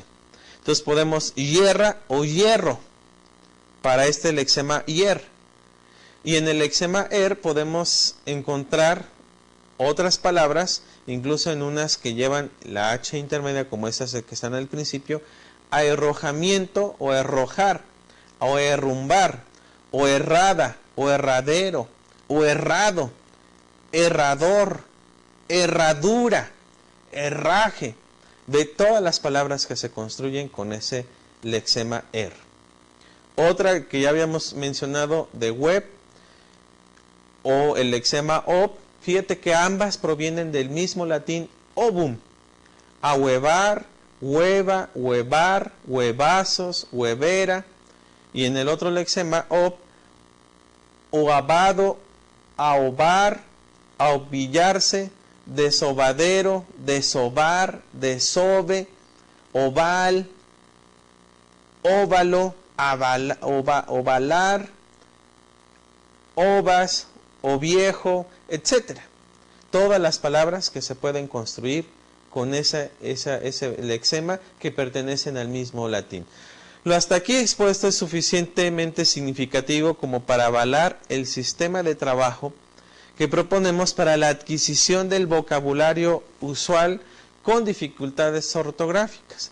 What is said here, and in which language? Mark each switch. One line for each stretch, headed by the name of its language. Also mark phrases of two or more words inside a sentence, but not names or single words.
Spanish: Entonces podemos hierra o hierro para este lexema hier. Y en el lexema er podemos encontrar otras palabras, incluso en unas que llevan la H intermedia, como esas que están al principio, aherrojamiento o herrojar, o herrumbar, o errada, o erradero, o errado, errador, herradura, herraje, de todas las palabras que se construyen con ese lexema er. Otra que ya habíamos mencionado de web, o el lexema ob, fíjate que ambas provienen del mismo latín ovum, ahuevar, hueva, huevar, huevazos, huevera, y en el otro lexema ob, oavado, aovar, aovillarse, desobadero, desovar, desove, oval, óvalo, ovalar, ovas, o viejo, etc. Todas las palabras que se pueden construir con ese lexema que pertenecen al mismo latín. Lo hasta aquí expuesto es suficientemente significativo como para avalar el sistema de trabajo que proponemos para la adquisición del vocabulario usual con dificultades ortográficas.